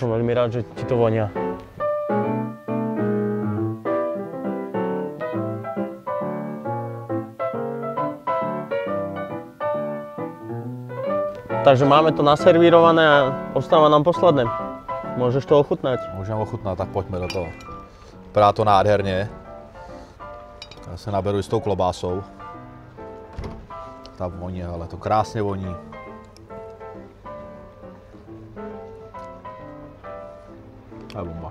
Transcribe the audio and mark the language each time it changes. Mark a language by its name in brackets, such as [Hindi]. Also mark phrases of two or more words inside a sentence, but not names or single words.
[Slovak] som veľmi rád, že ti to vonia. Takže máme to naservírované a ostáva nám posledné. Môžeš to ochutnať. [Czech] Můžeme ochutnat, tak pojďme do toho. Vypadá to nádherně. Já se naberu i s tou klobásou. Ta voní, ale to krásně voní. To je bomba.